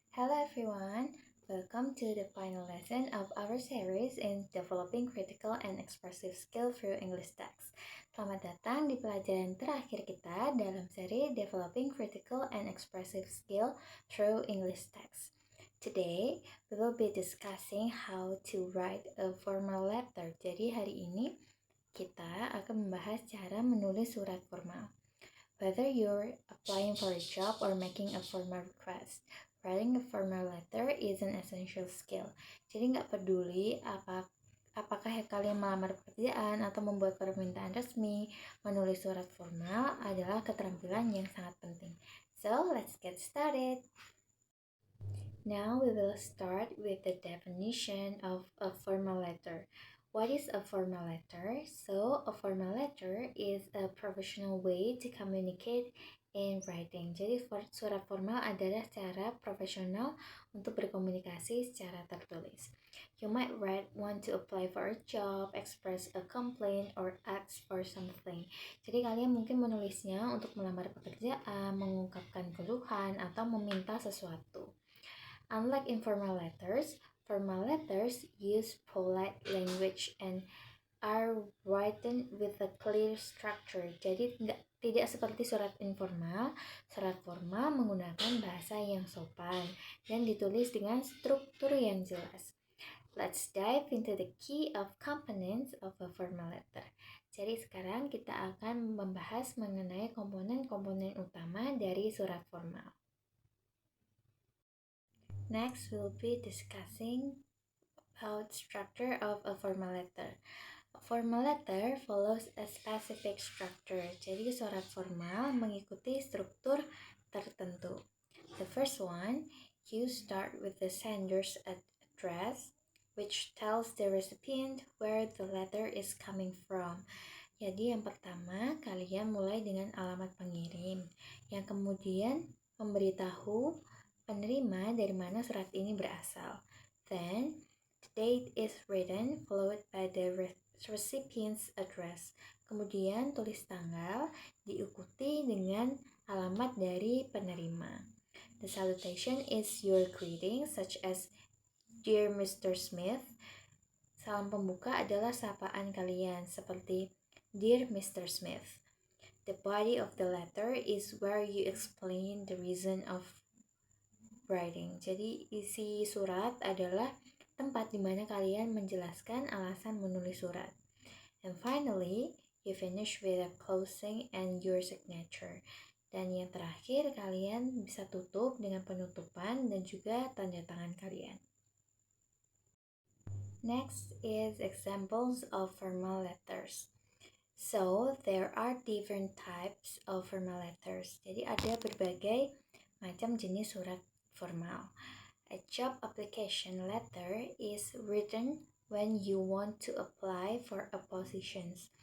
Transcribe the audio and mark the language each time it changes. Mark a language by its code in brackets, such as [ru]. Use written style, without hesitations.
[en] Hello everyone, welcome to the final lesson of our series in developing critical and expressive skill through English text. [id] Selamat datang di pelajaran terakhir kita dalam seri Developing Critical and Expressive Skill through English text. [en] Today, we will be discussing how to write a formal letter. [id] Jadi hari ini kita akan membahas cara menulis surat formal. [en] Whether you're applying for a job or making a formal request, writing a formal letter is an essential skill. [id] Jadi nggak peduli apakah kalian melamar pekerjaan atau membuat permintaan resmi, menulis surat formal adalah keterampilan yang sangat penting. [en] So, let's get started. Now we will start with the definition of a formal letter. What is a formal letter? So, a formal letter is a professional way to communicate in writing. [id] Jadi, surat formal adalah cara profesional untuk berkomunikasi secara tertulis. [en] You might want to apply for a job, express a complaint, or ask for something. [id] Jadi, kalian mungkin menulisnya untuk melamar pekerjaan, mengungkapkan keluhan, atau meminta sesuatu. [en] Unlike informal letters, formal letters use polite language and are written with a clear structure. [id] Jadi tidak seperti surat informal, surat formal menggunakan bahasa yang sopan dan ditulis dengan struktur yang jelas. [en] Let's dive into the key of components of a formal letter. [id] Jadi sekarang kita akan membahas mengenai komponen-komponen utama dari surat formal. [en] Next, we'll be discussing about structure of a formal letter. A formal letter follows a specific structure. [id] Jadi surat formal mengikuti struktur tertentu. [en] The first one, you start with the sender's address, which tells the recipient where the letter is coming from. [id] Jadi yang pertama, kalian mulai dengan alamat pengirim, yang kemudian memberitahu penerima dari mana surat ini berasal. [en] Then, the date is written followed by the recipient's address. [id] Kemudian tulis tanggal diikuti dengan alamat dari penerima. [en] The salutation is your greeting such as Dear Mr. Smith. [id] Salam pembuka adalah sapaan kalian seperti Dear Mr. Smith. [en] The body of the letter is where you explain the reason of writing. [id] Jadi isi surat adalah tempat di mana kalian menjelaskan alasan menulis surat. [en] And finally, you finish with a closing and your signature. [id] Dan yang terakhir, kalian bisa tutup dengan penutupan dan juga tanda tangan kalian. [en] Next is examples of formal letters. So, there are different types of formal letters. [id] Jadi ada berbagai macam jenis surat formal. [en] A job application letter is written when you want to apply for a position.